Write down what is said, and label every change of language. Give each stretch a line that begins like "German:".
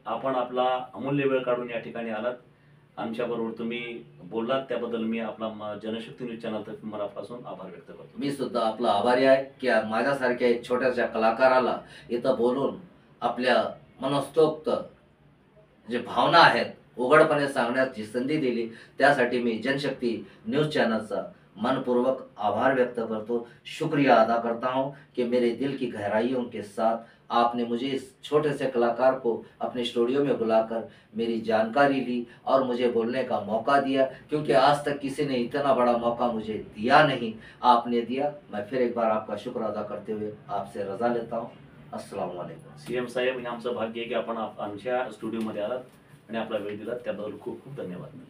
Marathi: आपण आपला अमूल्य वेळ काढून या ठिकाणी आलात, आमच्याबरोबर तुम्ही बोललात, त्याबद्दल मी आपला जनशक्ती न्यूज चॅनलतर्फे मनापासून आभार व्यक्त करतो. मी सुद्धा आपला आभारी आहे की माझ्यासारख्या एक छोट्याशा कलाकाराला इथं बोलून आपल्या मनस्तोक्त जे भावना आहेत उघडपणे सांगण्याची संधी दिली, त्यासाठी मी जनशक्ती न्यूज चैनलचा मनपूर्वक आभार व्यक्त करतो,
Hindi: शुक्रिया अदा करता हूं कि मेरे दिल की गहराइयों के साथ आपने मुझे इस छोटे से कलाकार को अपने स्टूडियो में बुलाकर मेरी जानकारी ली और मुझे बोलने का मौका दिया, क्योंकि आज तक किसी ने इतना बड़ा मौका मुझे दिया नहीं, आपने दिया। मैं फिर एक बार आपका शुक्र अदा करते हुए आपसे रजा लेता हूँ। अस्सलाम वालेकुम।
Marathi: सीएम साहेब, हे आमचं भाग्य आहे की आपण आमच्या स्टुडिओमध्ये आलात आणि आपला वेळ दिलात, त्याबद्दल खूप खूप धन्यवाद.